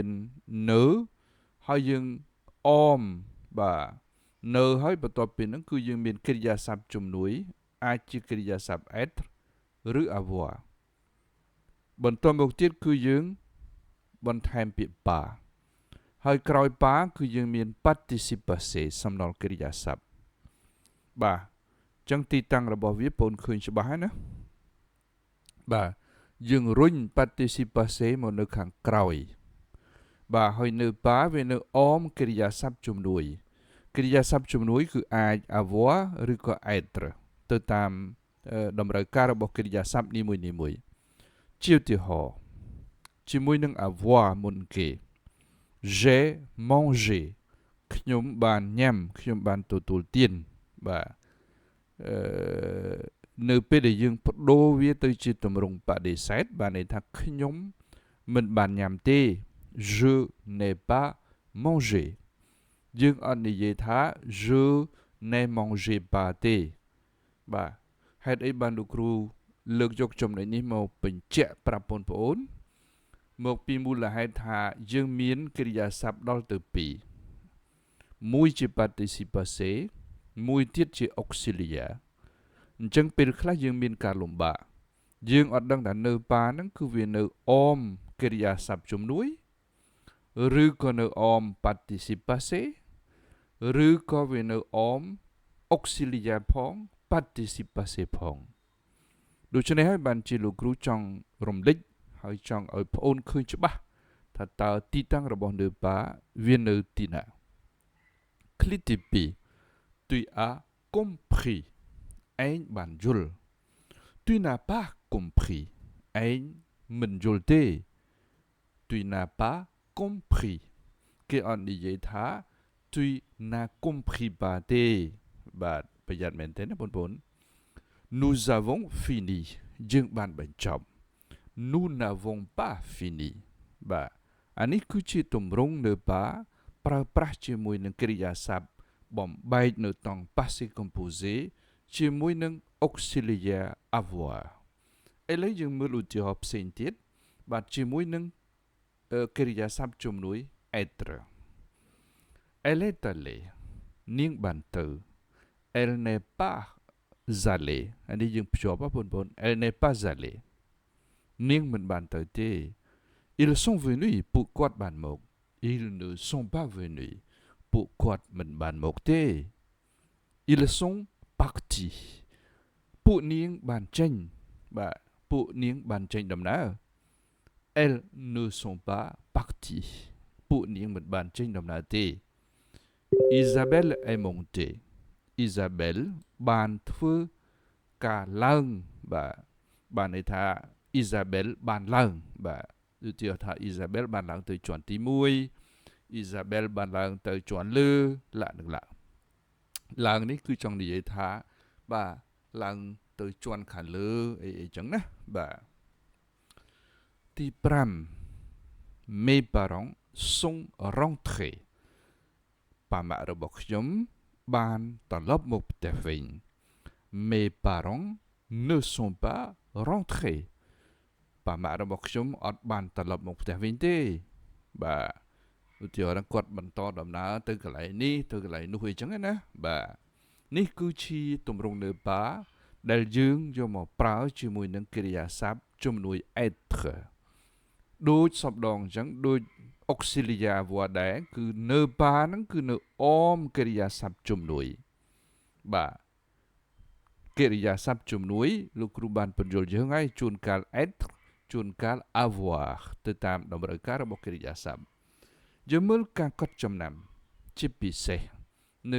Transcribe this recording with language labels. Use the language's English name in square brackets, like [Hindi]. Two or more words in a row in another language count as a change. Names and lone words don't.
[Khmer] នៅហើយយើងអមបាទនៅហើយបន្ទាប់ពីហ្នឹងគឺយើងមានកិរិយាសព្ទជំនួយអាចជាកិរិយាសព្ទ être ឬ avoir បន្ទាប់មកទៀតគឺ យើងបន្ថែមពាក្យ pas ហើយក្រោយ pas គឺយើងមាន [French] participe passé [Khmer] សំណល់កិរិយាសព្ទបាទអញ្ចឹងទី តាំងរបស់វាបងឃើញច្បាស់ហើយណាបាទយើងរុញ [French] participe passé [Khmer] មកនៅខាងក្រោយបាទហើយនៅ pas វានៅអមកិរិយាសព្ទជំនួយកិរិយាសព្ទជំនួយគឺអាច avoir ឬក៏ être ទៅតាមតម្រូវការរបស់កិរិយាសព្ទនីមួយៗជាឧទាហរណ៍ជាមួយនឹង avoir មុនគេ [French] j'ai mangé [Khmer] ខ្ញុំបានញ៉ាំខ្ញុំបានទទួលទានបាទ នៅពេលដែលយើងបដូរវាទៅជាទម្រង់បដិសេធបានន័យថាខ្ញុំមិនបានញ៉ាំទេ [French] je n'ai pas mangé [Khmer] យើងអត់និយាយថា [French] je n'ai mangé pas [Khmer] ទេបាទហេតុអីបានលោកគ្រូលើកយកចំណុចនេះមកបញ្ជាក់ប្រាប់បងប្អូនមកពីមូលហេតុថាយើងមានកិរិយាសព្ទដល់ទៅ 2មួយជា [French] participe passé [Khmer] មួយទៀតជា auxiliaire អញ្ចឹងពេលខ្លះយើងមានការលំបាកយើងអត់ដឹងថានៅប៉ាហ្នឹងគឺវានៅអមកិរិយាសព្ទជំនួយឬក៏នៅអម [French] participe passé [Khmer] ឬ ក៏វានៅអម auxiliaire ផង [French] participe passé [Khmer] ផងដូច្នេះហើយបានជាលោកគ្រូចង់រំលេចហើយចង់ឲ្យប្អូនឃើញច្បាស់ថាតើទីតាំងរបស់នៅប៉ា វានៅទីណា Clipទី2 [French] Tu as compris [Khmer] ឯងបានយល់ [French] Tu n'as pas compris [Khmer] ឯងមិនយល់ទេ Tu [French] n'as pas compris [Khmer] គេអត់និយាយថា [French] Tu n'as compris pas [Khmer] ទេបាទប្រយ័ត្នមែនទេណាបង ប្អូន [French] Nous avons fini [Khmer] យើងបានបញ្ចប់ [French] Nous n'avons pas fini [Khmer] បាទអានេះគឺជាទម្រង់នៅបាប្រើប្រាស់ជាមួយនឹងកិរិយាសព្ទបំបែកនៅតង់ [French] Passive Composé [Khmer] ជាមួយនឹង [French] auxiliaire avoir [Khmer] ឥឡូវយើងមើលឧទាហរណ៍ផ្សេងទៀតបាទជាមួយនឹងកិរិយាសព្ទជំនួយ être [French] Elle est allée [Khmer] នាងបានទៅ [French] Elle n'est pas allée [Khmer] អានេះយើងភ្ជាប់បងប្អូន [French] Elle n'est pas allée [Khmer] នាងមិនបានទៅ ទេ [French] Ils sont venus [Khmer] ពួកគាត់បានមក [French] Ils ne sont pas venus [Khmer] ពួកគាត់មិនបានមកទេ [French] Ils sont partis [Khmer] ពួកនាងបានចេញបាទពួកនាងបានចេញដំណើរ [French] Elles ne sont pas parties [Khmer] ពួកនាងមិនបានចេញដំណើរទេ [French] Isabelle est montée [Khmer] Isabelle បានធ្វើការឡើងបាទបានន័យថា Isabelle បានឡើងបាទឧទាហរណ៍ថា Isabelle បានឡើងទៅជាន់ទី1 Isabelle បានឡើងទៅជាន់លើ ឡើងនេះគឺចង់និយាយថាបាទឡើងទៅជាន់ខាងលើអីចឹងណាបាទទី5 [French] Mes parents sont rentrés [Khmer] ប៉ាម៉ាក់របស់ខ្ញុំបានត្រឡប់មកផ្ទះវិញ [French] Mes parents ne sont pas rentrés [Khmer] ប៉ាម៉ាក់របស់ខ្ញុំអត់បានត្រឡប់មកផ្ទះវិញទេ បាទឧទាហរណ៍គាត់បន្តដំណើរទៅកន្លែងនេះទៅកន្លែងនោះអីចឹងណាបាទនេះគឺជាទម្រង់នៅបាដែលយើងយកមកប្រើជាមួយនឹងកិរិយាសព្ទជំនួយ être ដូចសពដងអញ្ចឹងដូច [French] auxilia avoir [Khmer] ដែរគឺ [French] ne pas [Khmer] ហ្នឹង គឺនៅអមកិរិយាសព្ទជំនួយបាទកិរិយាសព្ទជំនួយលោកគ្រូបានបញ្យល់យើងហើយជួនកាល être ជួន កាល avoir ទៅតាមតម្រូវការរបស់កិរិយាសព្ទយើងមើលការកត់ចំណាំជាពិសេសនៅ